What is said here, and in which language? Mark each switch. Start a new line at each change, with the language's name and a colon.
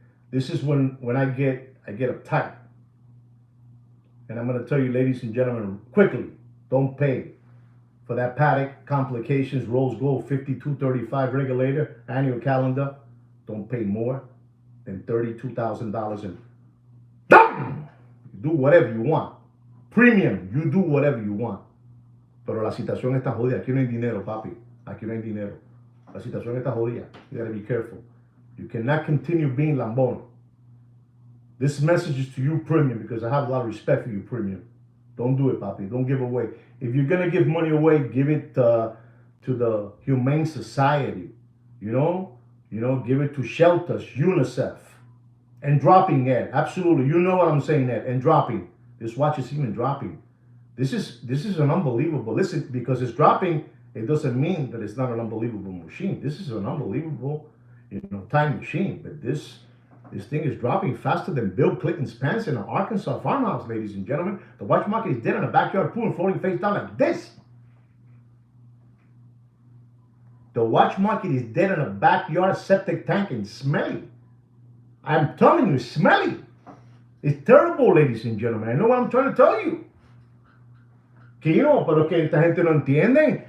English: This is when I get uptight. And I'm going to tell you, ladies and gentlemen, quickly, don't pay for that Patek Complications Rose Gold 5235 regulator annual calendar. Don't pay more than $32,000 and do whatever you want. Premium, you do whatever you want.
Spanish: Pero la situación está jodida. Aquí no hay dinero, papi. Aquí no hay dinero. La situación está jodida.
English: You gotta be careful. You cannot continue being lambón. This message is to you, Premium, because I have a lot of respect for you, Premium. Don't do it, papi. Don't give away. If you're gonna give money away, give it to the Humane Society. You know, give it to shelters, UNICEF, and dropping Ed. Absolutely, you know what I'm saying, Ed. And dropping. This watch is even dropping. This is an unbelievable. Listen, because it's dropping, it doesn't mean that it's not an unbelievable machine. This is an unbelievable, time machine. But this thing is dropping faster than Bill Clinton's pants in an Arkansas farmhouse, ladies and gentlemen. The watch market is dead in a backyard pool and floating face down like this. The watch market is dead in a backyard septic tank and smelly. I'm telling you, smelly. It's terrible, ladies and gentlemen. I know what I'm trying to tell you.
Spanish: Que no, pero que esta gente no entiende.